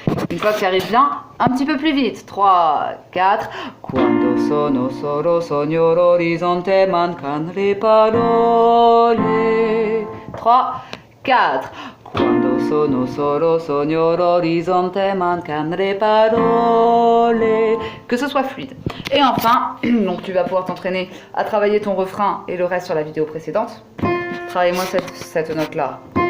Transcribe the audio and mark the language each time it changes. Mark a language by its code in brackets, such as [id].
[fr] Une fois que tu arrives bien, un petit peu plus vite. 3, 4. [it] Quando sono solo sogno l'orizzonte mancan le parole. 3, 4. Quando sono solo sogno l'orizzonte mancan le parole. [fr] Que ce soit fluide. Et enfin, donc tu vas pouvoir t'entraîner à travailler ton refrain et le reste sur la vidéo précédente. Travaille-moi cette note-là.